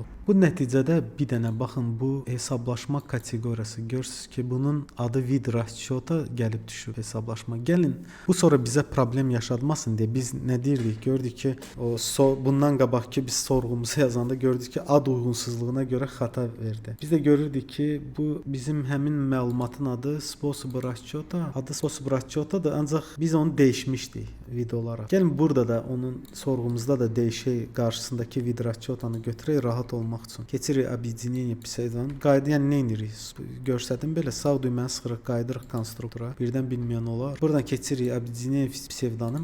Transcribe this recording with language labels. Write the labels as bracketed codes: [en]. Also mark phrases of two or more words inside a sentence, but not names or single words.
[az] Bu nəticədə bir dənə baxın, bu hesablaşma kateqoriyası görürsüz ki, bunun adı [ru] вид расчета [az] gəlib düşüb hesablaşma. Gəlin, bu sonra bizə problem yaşatmasın deyə biz nə deyirdik? Gördük ki, bundan qabaq ki biz sorğumuzu yazanda gördük ki, ad uyğunsuzluğuna görə xəta verdi. Biz də görürdük ki, bu bizim həmin məlumatın adı [ru] способ расчета, [az] adı [ru] способ расчетаdır, [az] ancaq biz onu dəyişmişdik. video olaraq. Gəlin burada da onun sorğumuzda da dəyişək, qarşısındakı [ru] вид расчётunu [az] götürək rahat olmaq üçün. Keçirik объединение psevdon. Qayda, yəni nə edirik? Göstərdim belə sağ düyməni sıxırıq, qayıdırıq konstruktora. Birdən bilməyən olar. Buradan keçirik [ru] объединение псевдоним.